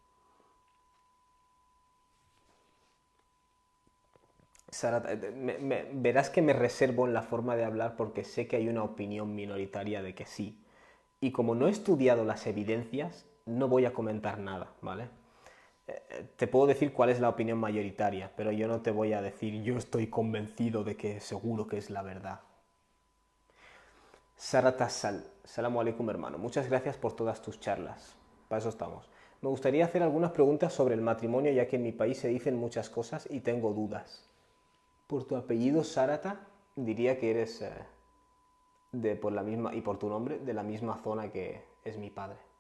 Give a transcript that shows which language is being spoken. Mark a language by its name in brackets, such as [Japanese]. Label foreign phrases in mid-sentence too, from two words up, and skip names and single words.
[Spanish] Sara, verás que me reservo en la forma de hablar porque sé que hay una opinión minoritaria de que sí. Y como no he estudiado las evidencias, no voy a comentar nada, ¿vale? Te puedo decir cuál es la opinión mayoritaria, pero yo no te voy a decir yo estoy convencido de que seguro que es la verdad. Sara Tassal, [Arabic] السلام عليكم [Spanish] hermano, muchas gracias por todas tus charlas. Para eso estamos. Me gustaría hacer algunas preguntas sobre el matrimonio ya que en mi país se dicen muchas cosas y tengo dudas. Por tu apellido Sarata, diría que eres de por la misma y por tu nombre de la misma zona que es mi padre.